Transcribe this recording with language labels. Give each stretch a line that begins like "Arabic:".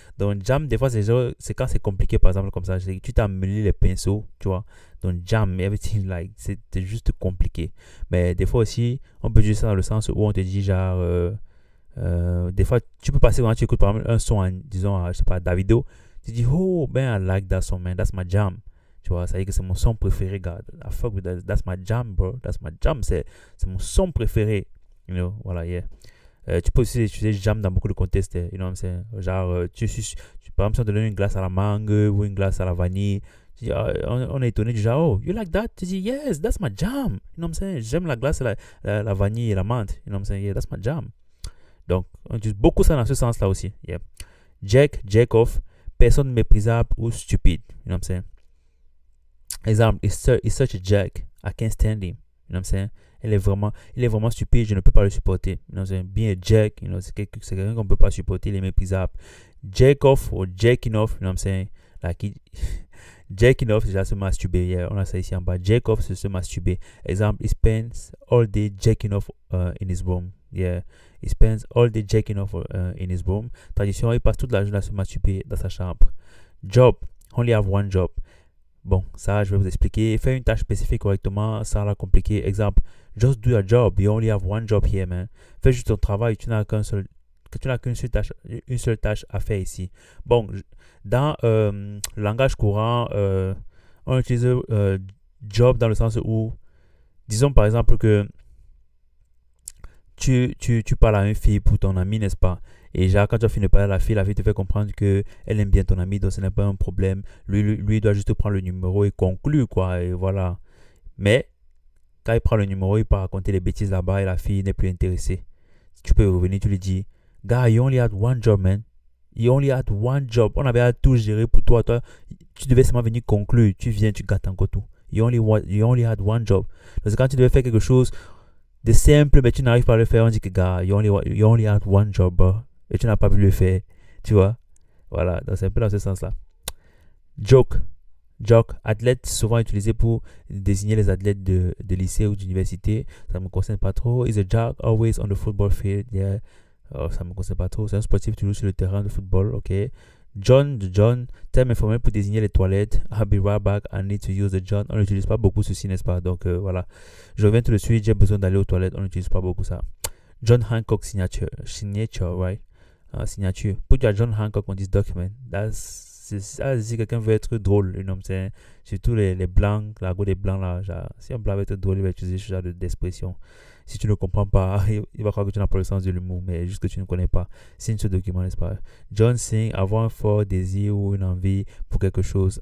French: Donc, jam, des fois, c'est quand c'est compliqué, par exemple, comme ça. Tu t'as mêlé les pinceaux, tu vois. Donc, jam,
English: everything,
French: like, c'est juste compliqué. Mais des fois aussi, on peut dire ça dans le sens où on te dit, genre, des fois, tu peux passer quand tu écoutes, par exemple, un son, disons, je sais pas, Davido. Tu dis, oh, ben,
English: I like that song, man. That's my jam.
French: Tu vois, ça veut dire que c'est mon son préféré, gars.
English: I fuck with that. That's my jam, bro. That's my jam.
French: C'est mon son préféré.
English: You know, voilà, yeah.
French: Tu peux aussi utiliser jam dans beaucoup de contextes.
English: You know what I'm saying?
French: Genre, par exemple, si on te donne une glace à la mangue ou une glace à la vanille, on est étonné du genre,
English: oh, you like that?
French: Tu dis,
English: yes, that's my jam. You know what I'm saying?
French: J'aime la glace, la vanille et la menthe.
English: You know what I'm saying? Yeah, that's my jam.
French: Donc, on utilise beaucoup ça dans ce sens-là aussi.
English: Yeah. Jack off,
French: personne méprisable ou stupide.
English: You know what I'm saying? Exemple, he's such a jack. I can't stand him. You know what I'm saying?
French: Il est vraiment stupide. Je ne peux pas le supporter.
English: You know what I'm saying? Being a jack, you know,
French: c'est quelqu'un qu'on ne peut pas supporter. Il est méprisable.
English: Jack off ou jacking off. You know what I'm saying? Like, jacking off,
French: c'est déjà se masturber.
English: Yeah,
French: on a ça ici en bas. Jack off, c'est se masturber.
English: Exemple, he spends all day jacking off in his room. Yeah. He spends all day jacking off in his room.
French: Tradition, il passe toute la journée à se masturber dans sa chambre. Job.
English: Only have one job.
French: Bon, ça, je vais vous expliquer. Faire une tâche spécifique correctement, ça l'a compliqué.
English: Exemple, just do your job. You only have one job here, man.
French: Fais juste ton travail. Tu n'as qu'une seule tâche à faire ici. Bon, dans le langage courant, on utilise job dans le sens où, disons par exemple que tu parles à une fille pour ton ami, n'est-ce pas? Et genre, quand tu as fini de parler à la fille te fait comprendre qu'elle aime bien ton ami, donc ce n'est pas un problème. Lui doit juste prendre le numéro et conclure, quoi, et voilà. Mais, quand il prend le numéro, il part raconter les bêtises là-bas et la fille n'est plus intéressée. Tu peux revenir, tu lui dis, gars,
English: you only had one job, man. You only had one job.
French: On avait à tout gérer pour toi. Toi, tu devais seulement venir conclure. Tu viens, tu gâtes encore tout.
English: You only had one job.
French: Parce que quand tu devais faire quelque chose de simple, mais tu n'arrives pas à le faire, on dit que, gars,
English: you only had one job, bro.
French: Et tu n'as pas pu le faire. Tu vois? Voilà. Donc, c'est un peu dans ce sens-là. Joke. Athlète, souvent utilisé pour désigner les athlètes de lycée ou d'université. Ça ne me concerne pas trop.
English: Is a joke always on the football field. Yeah.
French: Oh, ça ne me concerne pas trop. C'est un sportif toujours sur le terrain de football. Ok. John, terme informel pour désigner les toilettes.
English: I'll be right back. I need to use the John.
French: On n'utilise pas beaucoup ceci, n'est-ce pas? Donc, voilà. Je reviens tout de suite. J'ai besoin d'aller aux toilettes. On n'utilise pas beaucoup ça.
English: John Hancock signature, right? Signature. Put your John Hancock on this document.
French: Si quelqu'un veut être drôle,
English: you know what I'm saying?
French: Surtout les blancs, l'argot des blancs là. Genre, si un blanc veut être drôle, il va utiliser ce genre d'expression. Si tu ne comprends pas, il va croire que tu n'as pas le sens de l'humour, mais juste que tu ne connais pas. Signe ce document, n'est-ce pas? John Singh, avoir un fort désir ou une envie pour quelque chose.